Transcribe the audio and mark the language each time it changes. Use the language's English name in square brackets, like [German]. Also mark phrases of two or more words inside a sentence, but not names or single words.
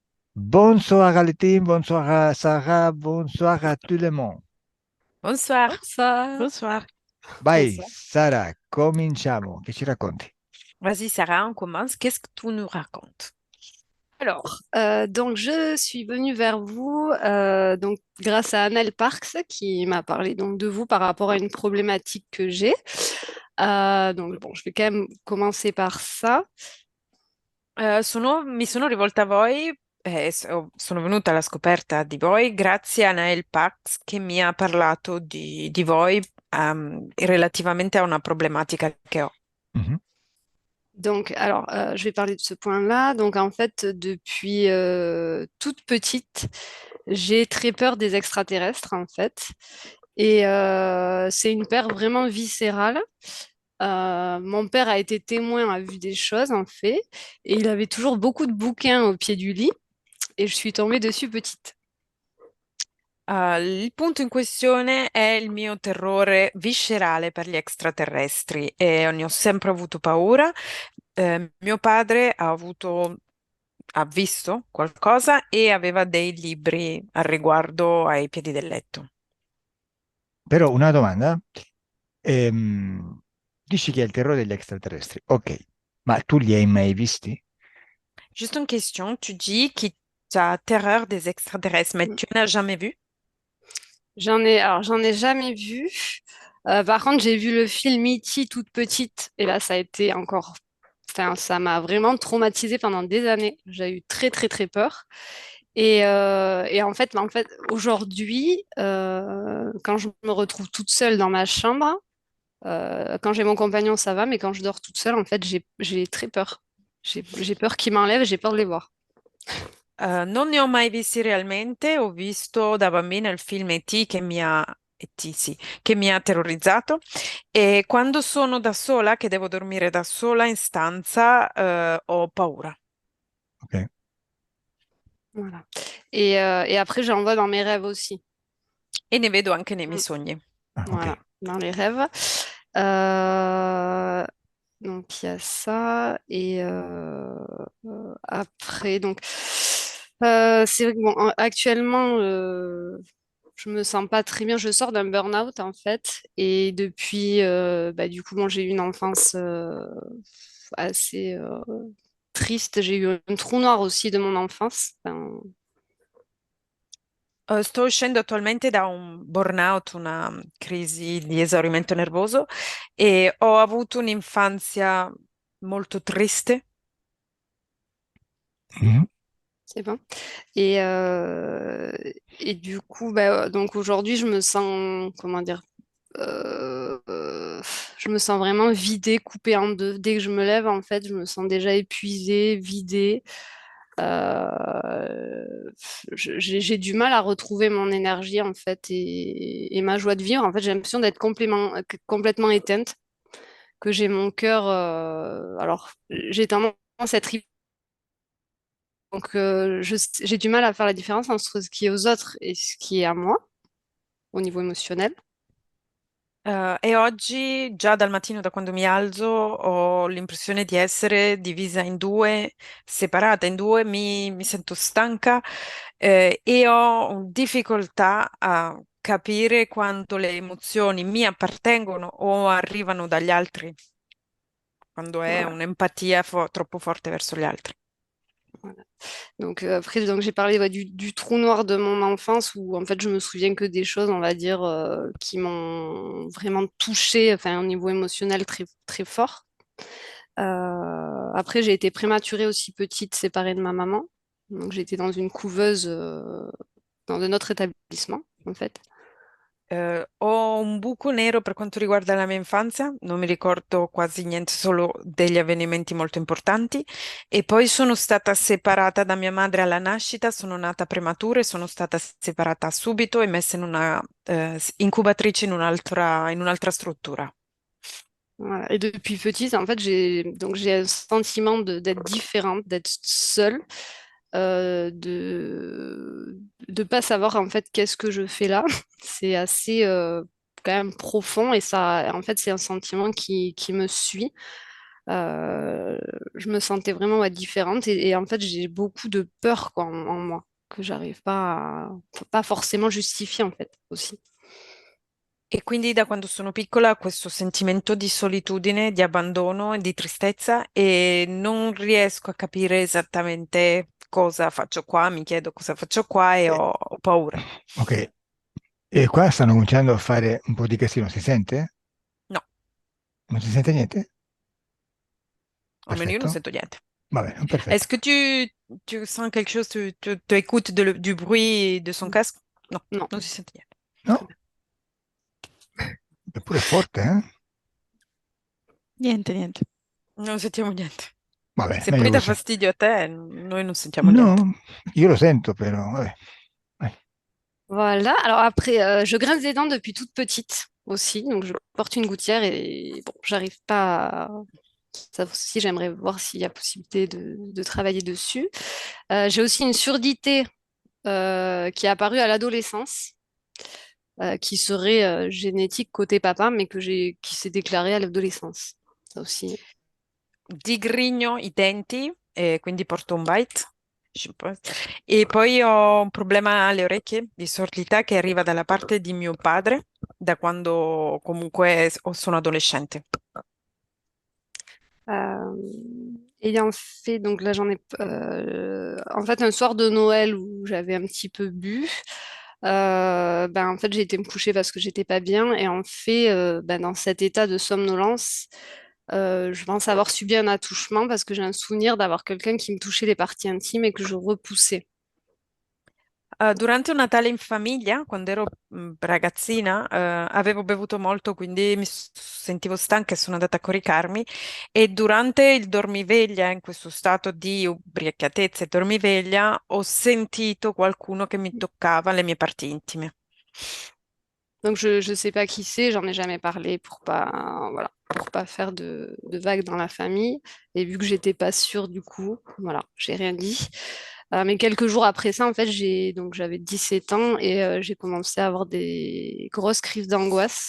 [French] Bonsoir à l'éteam, bonsoir à Sarah, bonsoir à tout le monde. Bonsoir. Bonsoir. Bonsoir. [Italian] Vai, [French] Bonsoir. [Italian] Sara, cominciamo. Che ci racconti? [French] Vas-y, Sarah, on commence. Qu'est-ce que tu nous racontes? Donc je suis venue vers vous donc grâce à Annelle Parks qui m'a parlé donc de vous par rapport à une problématique que j'ai. Donc bon, je vais quand même commencer par ça. [Italian] Mi sono rivolta a voi e sono venuta alla scoperta di voi grazie a Nael Pax che mi ha parlato di voi relativamente a una problematica che ho. Mhm. [French] Donc alors je vais parler de ce point-là. Donc en fait depuis toute petite, j'ai très peur des extraterrestres en fait. Et c'est une peur vraiment viscérale. Mon père a été témoin, a vu des choses en fait, et il avait toujours beaucoup de bouquins au pied du lit, et je suis tombée dessus petite. [Italian] Il punto in questione è il mio terrore viscerale per gli extraterrestri e ne ho sempre avuto paura. Mio padre ha visto qualcosa e aveva dei libri al riguardo ai piedi del letto. Però una domanda. Dici che hai il terrore degli extraterrestri. Ok, ma tu li hai mai visti? [French] Juste une question, tu dis que tu as terreur des extraterrestres, mais tu n'as jamais vu? J'en ai jamais vu. Par contre, j'ai vu le film E.T. toute petite, et là, ça a été encore, enfin, ça m'a vraiment traumatisée pendant des années. J'ai eu très, très, très peur. Et en fait, aujourd'hui, quand je me retrouve toute seule dans ma chambre, quand j'ai mon compagnon, ça va, mais quand je dors toute seule, en fait, j'ai très peur. J'ai peur qu'ils m'enlèvent, j'ai peur de les voir. [Italian] Non ne ho mai visti realmente, ho visto da bambina il film E.T. E.T., sì, che mi ha terrorizzato e quando sono da sola, che devo dormire da sola in stanza, ho paura. Ok. [French] Voilà. Et après, j'en vois dans mes rêves aussi. [Italian] E ne vedo anche nei miei Mm. sogni. Ah, ok. [French] Voilà, dans les rêves. Euh, donc, il y a ça. Et après, donc, c'est vrai que bon, actuellement, je me sens pas très bien. Je sors d'un burn-out, en fait. Et depuis, bah, du coup, bon, j'ai eu une enfance assez triste. J'ai eu un trou noir aussi de mon enfance. Enfin, [Italian] Sto uscendo attualmente da un burnout, una crisi di esaurimento nervoso e ho avuto un'infanzia molto triste. Mhm. [French] c'est bon. Et, et du coup, bah, donc aujourd'hui, je me sens, comment dire, je me sens vraiment vidée, coupée en deux. Dès que je me lève, en fait, je me sens déjà épuisée, vidée. Euh, j'ai du mal à retrouver mon énergie, en fait, et ma joie de vivre. En fait, j'ai l'impression d'être complètement éteinte, que j'ai mon cœur. Alors, j'ai tendance à être donc, j'ai du mal à faire la différence entre ce qui est aux autres et ce qui est à moi, au niveau émotionnel. [Italian] E oggi, già dal mattino, da quando mi alzo, ho l'impressione di essere divisa in due, separata in due, mi sento stanca, e ho difficoltà a capire quando le emozioni mi appartengono o arrivano dagli altri, quando è [French] Voilà, [Italian] un'empatia troppo forte verso gli altri. [French] voilà. Donc, après, donc, j'ai parlé ouais, du trou noir de mon enfance où, en fait, je me souviens que des choses, on va dire, qui m'ont vraiment touchée, enfin, au niveau émotionnel très, très fort. Après, j'ai été prématurée aussi petite, séparée de ma maman. Donc, j'étais dans une couveuse dans un autre établissement, en fait. [Italian] Ho un buco nero per quanto riguarda la mia infanzia, non mi ricordo quasi niente, solo degli avvenimenti molto importanti. E poi sono stata separata da mia madre alla nascita, sono nata prematura e sono stata separata subito e messa in una incubatrice in un'altra struttura. [French] Voilà. Et depuis petite, en fait, j'ai un sentiment d'être différente, d'être seule, de pas savoir en fait qu'est-ce que je fais là. C'est assez quand même profond et ça, en fait, c'est un sentiment qui me suit. Euh, je me sentais vraiment ouais, différente et en fait j'ai beaucoup de peur quoi, en moi que j'arrive pas forcément justifier en fait aussi. [Italian] E quindi da quando sono piccola questo sentimento di solitudine, di abbandono e di tristezza e non riesco a capire esattamente cosa faccio qua, mi chiedo cosa faccio qua e Eh, ho paura. ok, e qua stanno cominciando a fare un po' di casino, si sente? No, Non si sente niente? almeno io non Perfetto, sento niente. va bene, perfetto. [French] Est-ce que tu sens quelque chose, tu écoutes du bruit de son casque? [Italian] No, [French] Non, [Italian] non si sente niente. No? Eppure è forte, eh? Niente, niente. Non sentiamo niente. Va bene, Se poi meglio dà così. fastidio a te, noi non sentiamo niente. No, io lo sento però, vabbè. Vai. [French] voilà. Alors après, je grince des dents depuis toute petite aussi, donc je porte une gouttière et bon, j'arrive pas. Ça aussi, j'aimerais voir s'il y a possibilité de travailler dessus. J'ai aussi une surdité qui est apparue à l'adolescence, qui serait génétique côté papa, mais qui s'est déclarée à l'adolescence. Ça aussi. [Italian] Digrigno i denti, e quindi porto un bite. E poi ho un problema alle orecchie di sordità che arriva dalla parte di mio padre, da quando comunque sono adolescente. [French] Euh, ayant fait, donc là j'en ai, en fait un soir de Noël où j'avais un petit peu bu, ben en fait j'ai été me coucher parce que j'étais pas bien et en fait ben, dans cet état de somnolence, je pense avoir subi un attouchement parce que j'ai un souvenir d'avoir quelqu'un qui me touchait les parties intimes et que je repoussais. [Italian] Durante un Natale in famiglia, quando ero ragazzina, avevo bevuto molto, quindi sentivo stanca e sono andata a coricarmi. E durante il dormiveglia, in questo stato di ubriacatezza e dormiveglia, ho sentito qualcuno che mi toccava le mie parti intime. [French] Donc je sais pas qui c'est, j'en ai jamais parlé pour pas voilà pour pas faire de vagues dans la famille. Et vu que j'étais pas sûre du coup, voilà, j'ai rien dit. Mais quelques jours après ça, en fait, j'avais 17 ans et j'ai commencé à avoir des grosses crises d'angoisse.